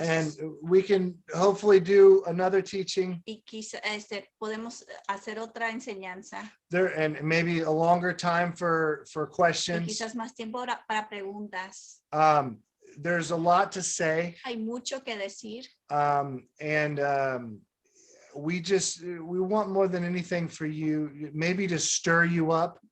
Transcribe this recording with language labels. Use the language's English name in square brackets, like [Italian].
[English] and we can hopefully do another teaching [Spanish] Y quizá podemos hacer otra enseñanza. [English] there, and maybe a longer time for [Spanish] Y [English] questions. [Spanish] quizás más tiempo para preguntas. [English] There's a lot to say, [Spanish] Hay mucho que decir. [English] and we want more than anything for you, maybe to stir you up.